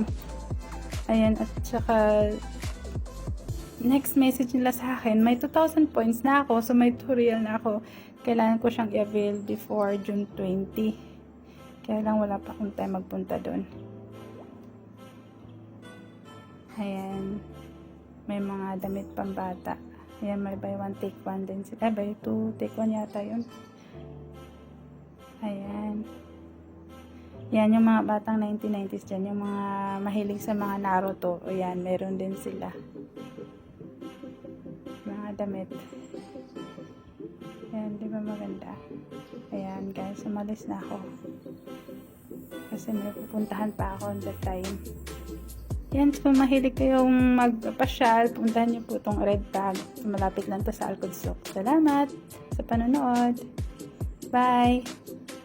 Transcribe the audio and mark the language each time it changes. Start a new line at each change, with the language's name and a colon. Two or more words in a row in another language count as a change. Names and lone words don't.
Filipino: Ayan, at saka
English: next message
Filipino: nila sa akin, may 2,000 points na ako, so may 2 real na ako. Kailangan ko siyang i-avail before June 20. Kaya lang wala pa akong time magpunta doon. Ayan. May mga damit pambata. Ayan, may
English: buy one take one
Filipino: din sila.
English: Buy two take one
Filipino: yata yun. Ayan. Yan yung mga batang 1990s dyan. Yung mga mahilig sa mga Naruto. Ayan, meron din sila. Damit. Ayan, di ba maganda? Ayan guys, umalis na ako. Kasi may pupuntahan pa ako
English: on that time.
Filipino: Ayan, kung mahilig kayong magpasyal, puntahan niyo po itong red tag. Malapit lang to sa Al-Qudsuk. Salamat sa panonood. Bye!